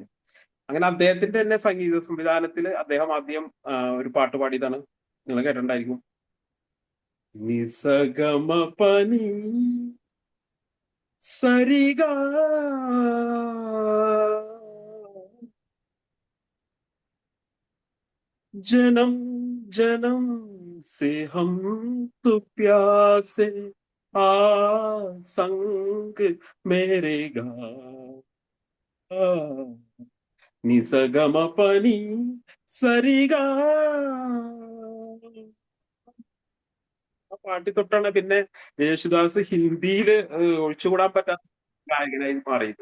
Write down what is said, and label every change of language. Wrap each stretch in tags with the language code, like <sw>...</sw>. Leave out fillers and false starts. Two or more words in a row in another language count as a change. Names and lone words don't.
<ml>അങ്ങനെ അദ്ദേഹത്തിന്റെ തന്നെ സംഗീത സംവിധാനത്തിൽ അദ്ദേഹം ആദ്യം ഒരു പാട്ട് പാടിയതാണ്, നിങ്ങൾ കേട്ടിട്ടുണ്ടായിരിക്കും. നിസഗമ പനി സരിഗ</ml> <hi>ജനം ജനം से हम तो प्यासे आ संग मेरे गा നിസഗമ പനി സരിഗ.</hi> <ml>ആ പാട്ടി തൊട്ടാണ് പിന്നെ യേശുദാസ് ഹിന്ദിയിൽ ഒഴിച്ചുകൂടാൻ പറ്റാത്ത ഗായകനായി മാറിയത്.</ml>